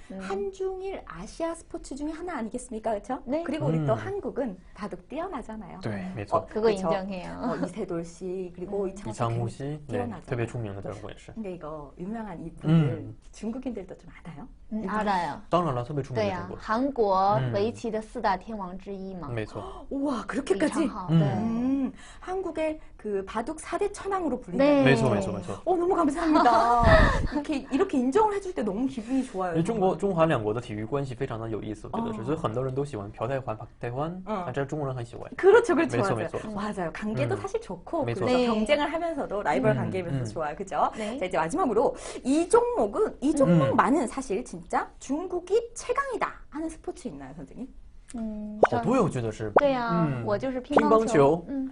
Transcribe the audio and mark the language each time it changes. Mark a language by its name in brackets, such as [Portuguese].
[Korean] 한중일 아시아 스포츠 중에 하나 아니겠습니까? 그렇죠? 그리고 우리 또 한국은 바둑 뛰어나잖아요. 그거 인정해요. 이세돌 씨 그리고 이창호 씨, 뛰어나죠. [Chinese] 特别出名的这位是. [Korean] 근데 이거 유명한 이분들 중국인들도 좀 알아요? 알아요. [Chinese] 当然了，特别出名的中国。 한국围棋的四大天王之一嘛。没错。 [Korean] 우와, 그렇게까지? 한국의 그 바둑 4대 천왕으로 불린다. 네. [Chinese] 没错 [Korean] 너무 감사합니다. 이렇게 인정을 해줄 때 너무 기분이 좋아요. [Chinese] 中韩两国的体育关系非常的有意思，我觉得是，所以很多人都喜欢朴泰桓、朴泰桓，这中国人很喜欢。 [Korean] 그렇죠. 맞아요. 관계도 사실 좋고 그래서 경쟁을 하면서도 라이벌 관계면서 좋아요, 그죠? 자, 이제 마지막으로 이 종목만은 사실 진짜 중국이 최강이다 하는 스포츠 있나요, 선생님? [Chinese] 好多我觉得是。对呀，我就是乒乓球。